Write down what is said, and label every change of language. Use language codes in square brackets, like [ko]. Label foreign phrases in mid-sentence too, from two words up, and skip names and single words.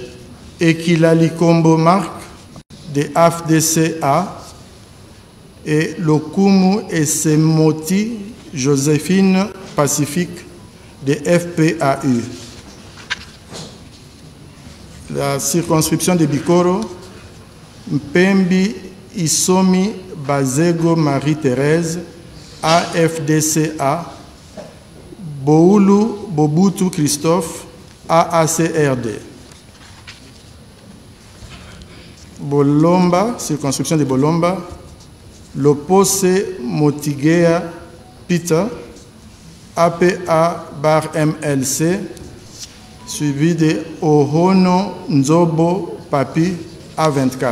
[fr] Ekilali Kombo Marc de AFDCA et Lokumu Esemoti Joséphine Pacifique de FPAU. La circonscription de Bikoro, Mpembi Isomi Bazego Marie-Thérèse, AFDCA, Boulu Bobutu Christophe, AACRD. Bolomba, circonscription de Bolomba, Lopose Motigea Peter, APA-MLC, suivi de Ohono Nzobo Papi A24.